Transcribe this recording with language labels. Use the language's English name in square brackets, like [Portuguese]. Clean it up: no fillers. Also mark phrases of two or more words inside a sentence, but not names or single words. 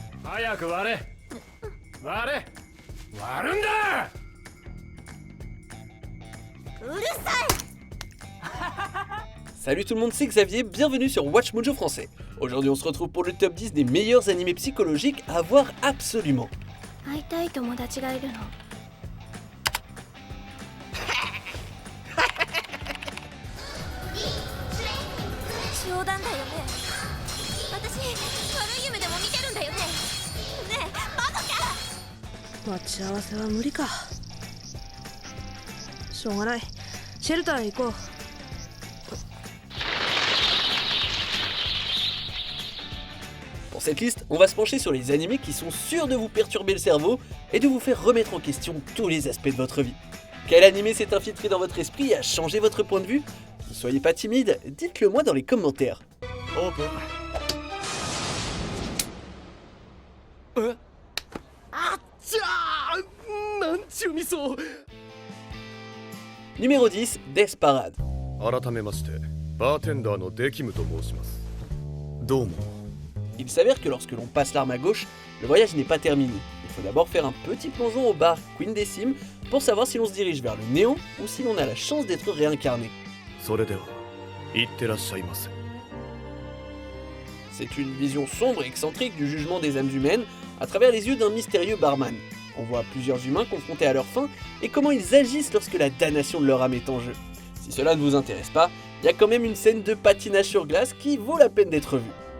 [Japanese] 早く割れ割れ割るんだ。うるさい。 [French] Salut tout le monde, c'est Xavier, bienvenue sur Watch Mojo français. Aujourd'hui on se retrouve pour le top 10 des meilleurs animés psychologiques à voir absolument. [Japanese] 会いたい友達がいるの。冗談だよね。私悪い夢でも見てるんだよね。ねえ、バカか。待ち合わせは無理か。しょうがない。シェルターへ行こう。 [French] Pour cette liste, on va se pencher sur les animés qui sont sûrs de vous perturber le cerveau et de vous faire remettre en question tous les aspects de votre vie. Quel animé s'est infiltré dans votre esprit et a changé votre point de vue? Ne soyez pas timide, dites-le moi dans les commentaires. Numéro 10, Death Parade. [Japanese] 改めましてバーテンダーのデキムと申します。どうも。 [French] Il s'avère que lorsque l'on passe l'arme à gauche, le voyage n'est pas terminé. Il faut d'abord faire un petit plongeon au bar Queen Décime pour savoir si l'on se dirige vers le néant ou si l'on a la chance d'être réincarné. [Japanese] それでは行ってらっしゃいませ。 [French] C'est une vision sombre et excentrique du jugement des âmes humaines à travers les yeux d'un mystérieux barman. On voit plusieurs humains confrontés à leur fin et comment ils agissent lorsque la damnation de leur âme est en jeu. Si cela ne vous intéresse pas, il y a quand même une scène de patinage sur glace qui vaut la peine d'être vue.